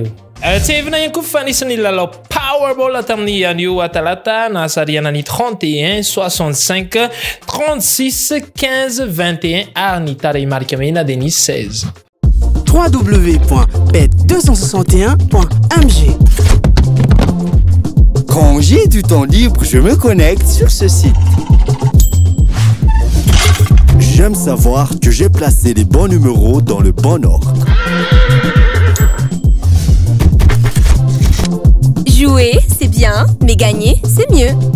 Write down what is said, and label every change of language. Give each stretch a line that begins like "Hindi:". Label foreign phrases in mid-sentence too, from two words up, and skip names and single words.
Malagasy: Tsy evina ihany koa fa nisy lalao Powerball tamin'ny anio talata nahasariana ny 31 65 36 15 21 ary ny tarehy marika mena dia ny 16. www.bet261.mg.
French: Quand j'ai du temps libre, je me connecte sur ce site. J'aime savoir que j'ai placé les bons numéros dans le bon ordre. Jouer, c'est bien, mais gagner, c'est mieux.